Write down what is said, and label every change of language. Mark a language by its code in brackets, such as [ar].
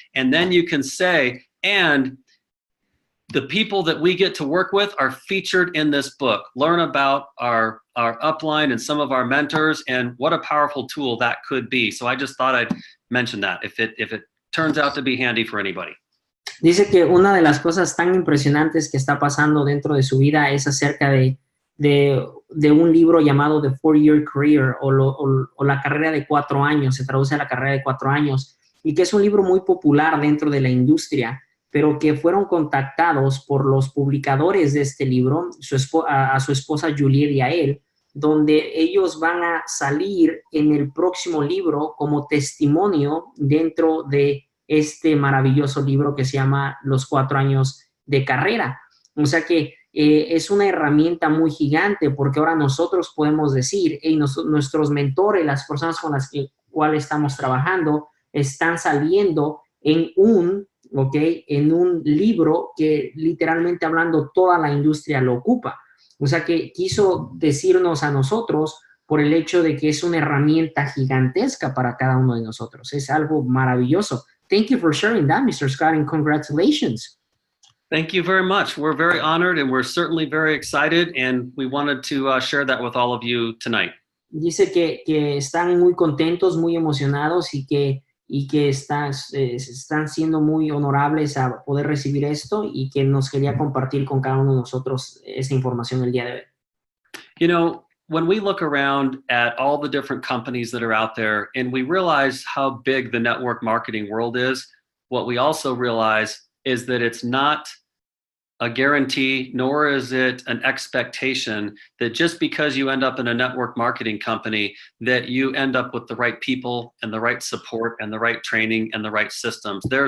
[en] And then you can say, and the people that we get to work with are featured in this book. Learn about our upline and some of our mentors, and what a powerful tool that could be. So I just thought I'd mention that if it turns out to be handy for anybody. [es] Dice que una de las cosas tan impresionantes que está pasando dentro de su vida es acerca de un libro llamado The 4-Year Career o la carrera de 4 años, se traduce a la carrera de 4 años, y que es un libro muy popular dentro de la industria, pero que fueron contactados por los publicadores de este libro, a su esposa Juliet y a él, donde ellos van a salir en el próximo libro como testimonio dentro de este maravilloso libro que se llama Los 4 años de carrera. O sea que es una herramienta muy gigante, porque ahora nosotros podemos decir, hey, nuestros mentores, las personas con las cuales estamos trabajando, están saliendo en un libro que literalmente hablando toda la industria lo ocupa. O sea que quiso decirnos a nosotros por el hecho de que es una herramienta gigantesca para cada uno de nosotros. Es algo maravilloso. [en] Thank you for sharing that, Mr. Scott, and congratulations. Thank you very much. We're very honored, and we're certainly very excited, and we wanted to share that with all of you tonight. [es] Dice que están muy contentos, muy emocionados y que están siendo muy honorables a poder recibir esto, y que nos quería compartir con cada uno de nosotros esa información el día de hoy. [en] You know, when we look around at all the different companies that are out there and we realize how big the network marketing world is, what we also realize is that it's not a guarantee, nor is it an expectation that just because you end up in a network marketing company that you end up with the right people and the right support and the right training and the right systems.